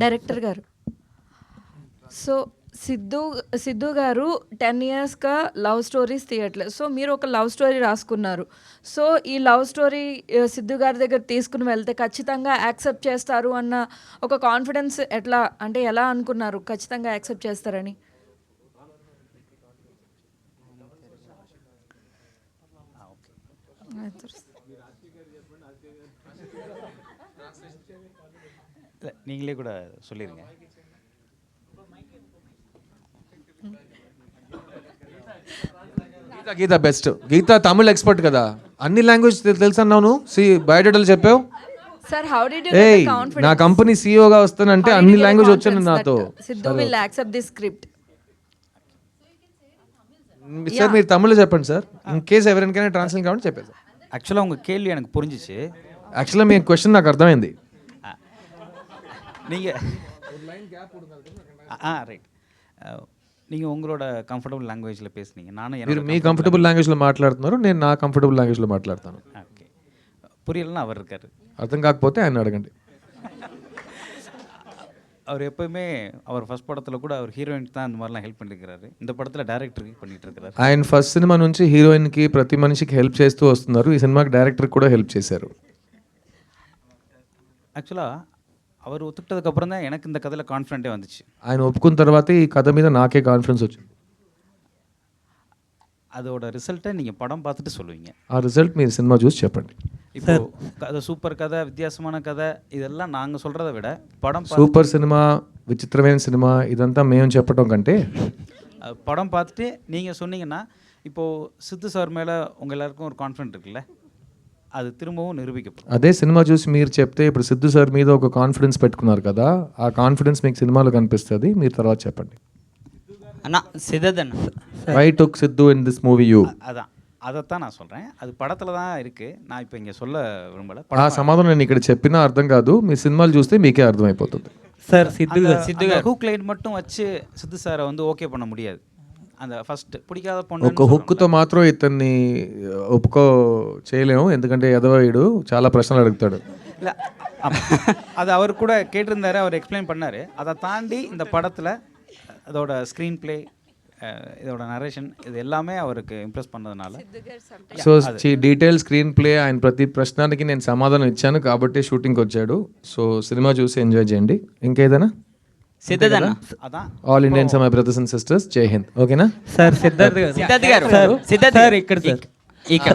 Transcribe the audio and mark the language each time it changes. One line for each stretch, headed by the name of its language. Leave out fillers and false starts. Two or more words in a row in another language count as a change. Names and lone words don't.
Telugu: డైరెక్టర్ గారు, సో సిద్ధు గారు 10 yearsగా
English: love stories
Telugu: తీయట్లేదు. సో మీరు ఒక
English: love story
Telugu: రాసుకున్నారు. సో ఈ
English: love story
Telugu: సిద్ధు గారి దగ్గర తీసుకుని వెళ్తే ఖచ్చితంగా యాక్సెప్ట్ చేస్తారు అన్న ఒక కాన్ఫిడెన్స్ ఎలా అనుకున్నారు ఖచ్చితంగా యాక్సెప్ట్ చేస్తారని?
Tamil: நீங்களே கூட சொல்லிடுங்க.
Telugu: గీత బెస్ట్. గీత తమిళ్ ఎక్స్పర్ట్ కదా, అన్ని లాంగ్వేజ్ తెలుసు అన్నావు. బయోడేటాలు చెప్పావు.
English: sir how did you ఏయ్ get confidence?
Telugu: నా కంపెనీ సీఈఓగా వస్తానంటే అన్ని లాంగ్వేజ్ వచ్చాను నాతో.
English: సిద్ధు will accept this script.
Telugu: సార్ మీరు తమిళ్లో చెప్పండి సార్.
English: in case
Telugu: ఎవరికైనా ట్రాన్స్లేట్ కావాలని చెప్పేది.
Tamil: ஆக்சுவலாக உங்கள் கேள்வி எனக்கு புரிஞ்சிச்சு.
Telugu: యాక్చువల్గా మీ క్వశ్చన్ నాకు అర్థమైంది.
Tamil: நீங்கள் ரைட் நீங்கள் உங்களோட
English: comfortable language
Tamil: பேசுனீங்க. நானும்
Telugu: మీరు మీ
English: comfortable language
Telugu: మాట్లాడుతున్నారు, నేను నా
English: comfortable language
Telugu: మాట్లాడతాను.
Tamil: ஓகே புரியலன்னா அவர் இருக்கார்.
Telugu: అర్థం కాకపోతే ఆయన అడగండి.
Tamil: அவர் எப்போயுமே அவர் ஃபர்ஸ்ட் படத்தில் கூட அவர் ஹீரோயினுக்கு தான் அந்த மாதிரிலாம் ஹெல்ப் பண்ணியிருக்கிறாரு. இந்த படத்தில் డైరెక్టర్కి பண்ணிட்டு இருக்கிறாரு.
Telugu: ఆయన ఫస్ట్ సినిమా నుంచి హీరోయిన్కి ప్రతి మనిషికి హెల్ప్ చేస్తూ వస్తున్నారు. ఈ సినిమాకి డైరెక్టర్ కూడా హెల్ప్ చేశారు.
Tamil: ஆக்சுவலாக அவர் ஒத்துக்கிட்டதுக்கப்புறம் தான் எனக்கு இந்த கதையில் கான்ஃபிடென்ட்டே வந்துச்சு.
Telugu: ఆయన ఒప్పుకున్న తర్వాత ఈ కథ మీద నాకే కాన్ఫిడెన్స్ వచ్చింది.
Tamil: அதோட ரிசல்ட்டை நீங்கள் படம் பார்த்துட்டு சொல்லுவீங்க.
Telugu: ఆ రిజల్ట్ మీరు సినిమా చూసి చెప్పండి.
Tamil: இப்போ கதை சூப்பர் கதை, வித்தியாசமான கதை, இதெல்லாம் நாங்கள் சொல்கிறத விட படம்
Telugu: సూపర్ సినిమా, విచిత్రమైన సినిమా ఇదంతా మేము చెప్పడం కంటే
Tamil: படம் பார்த்துட்டு நீங்கள் சொன்னீங்கன்னா இப்போது சித்து சார் மேலே உங்கள் எல்லாருக்கும் ஒரு கான்ஃபிடென்ட் இருக்குல்ல,
Telugu: అది తిరుమவும் నిరూపించబడుతుంది. అదే సినిమా చూసి మీరు చెప్తే ఇప్పుడు సిద్ధు సార్ మీద ఒక కాన్ఫిడెన్స్ పెట్టుకున్నారు కదా, ఆ కాన్ఫిడెన్స్ మీకు సినిమాలో కనిపిస్తుంది. మీరు తర్వాత చెప్పండి. అన్న సిద్ధన్న
English: why took సిద్ధు in this movie you?
Tamil: అதைத்தான் நான் சொல்கிறேன். அது படத்தில் தான் இருக்குது. நான் இப்போ ఇங்கே சொல்ல విரும்பல.
Telugu: ఆ సమాధానం నేను ఇక్కడ చెప్పినా అర్థం కాదు, మీ సినిమాలు చూస్తే మీకే అర్థమైపోతుంది. సార్ సిద్ధు
English: hook line
Tamil: மட்டும் வச்சு సిద్ధు సార్ வந்து ఓకే பண்ண முடியாது. அந்த ఫస్ట్ பிடிக்காத பொண்ணு
Telugu: ఒక హుక్తో మాత్రం ఇతన్ని ఒప్పుకో చేయలేము, ఎందుకంటే ఎదవాయుడు చాలా ప్రశ్నలు అడుగుతాడు.
Tamil: இல்லை அது அவர் கூட கேட்டிருந்தாரு, அவர் எக்ஸ்பிளைன் பண்ணார். அதை தாண்டி இந்த படத்தில் அதோட
English: screen play,
Tamil: இதோட நரேஷன், இது எல்லாமே அவருக்கு ఇంప్రెస్ பண்ணதுனால
Telugu: సో
English: detail screen play,
Telugu: ఆయన ప్రతి ప్రశ్నకి నేను సమాధానం ఇచ్చాను కాబట్టి షూటింగ్కి వచ్చాడు. సో సినిమా చూసి ఎంజాయ్ చేయండి. ఇంకేదైనా సిద్ధార్థ
Tamil: அதான்
English: all Indians my brothers and sisters,
Hindi: जय हिंद.
Telugu: ఓకేనా సార్ సిద్ధార్థ్ గారు సార్ ఇక్కడ సార్ ఇక్కడ